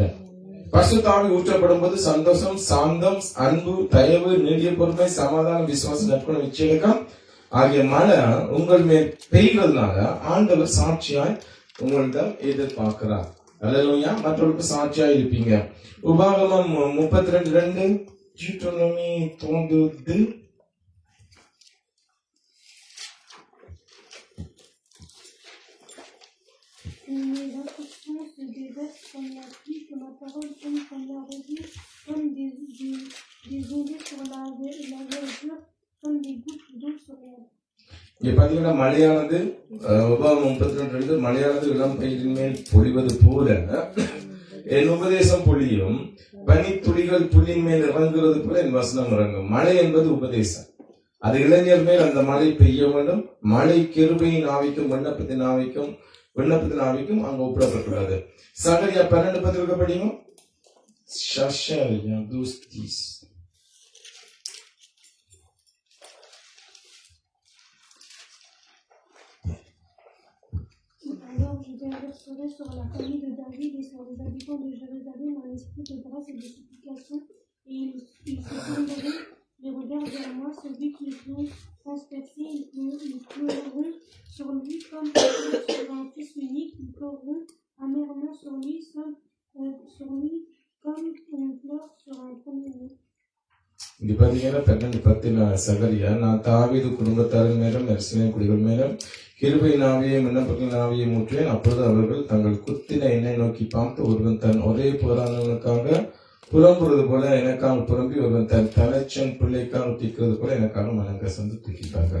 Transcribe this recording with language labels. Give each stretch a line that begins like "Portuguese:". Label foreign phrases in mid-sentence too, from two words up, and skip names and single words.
Tamil: பரிசுத்த ஆவி ஊற்றப்படும் போது சந்தோஷம், சாந்தம், அன்பு, தயவு, நீடிய பொறுமை, சமாதானம், விசுவாசம், நற்குணம், இச்சையடக்கம் ஆகிய மழை உங்கள் மேல் பெய்கிறதுனால ஆண்டவர் சாட்சியாய் உங்களிடம் எதிர்பார்க்கிறார். அல்லேலூயா. மற்றவர்களுக்கு சாட்சியா இருப்பீங்க. உபாகமம் 32:2,
French: Deutéronomie 32:2. Mes instructions se déversent comme la pluie, que ma parole tombe comme la rosée, comme des oiseaux sur la verdure, comme des gouttes d'eau sur l'herbe.
Tamil: இங்க பாத்தீங்கன்னா மழையானது உபாகமம் 32:2 மழையானது இளம் பயிரின் மேல் பொழிவது போல என் உபதேசம் பொழியும், பனித்துளிகள் புல்லின் மேல் இறங்குறது போல என் வசனம் இறங்கும். மழை என்பது உபதேசம். அது இளைஞர் மேல் அந்த மழை பெய்ய வேண்டும். மழை கிருபையின் ஆவிக்கும் விண்ணப்பத்தின் ஆவிக்கும் அங்க ஒப்பிடப்பட்டுள்ளது. சகரியா 12:10 படியும். Shachariah 12:10. Alors je déverserai sur la famille de David et sur les habitants de Jérusalem un esprit de grâce et de supplication, et ils se tourneront les regards vers moi, celui qui est transpercé, ils pleureront sur lui comme sur un fils unique, ils pleureront amèrement sur lui comme on pleure sur un premier-né. இங்க பாத்தீங்கன்னா 12:10 சகரியா, நான் தாவீது குடும்பத்தாரின் மேலும் எருசலேம் குடிகள் மேலும் கிருபையின் ஆவியை விண்ணப்பத்தின் ஆவியை ஊற்றுவேன். அப்பொழுது அவர்கள் தங்கள் குத்தின என்னை நோக்கி பார்த்து, ஒருவன் தன் ஒரே போரானவனுக்காக புலம்புறது போல எனக்காக புலம்பி, ஒருவன் தன் தலைச்சன் பிள்ளைக்காக தூக்கிறது போல எனக்காக மனங்கசந்து தூக்கிட்டார்கள்.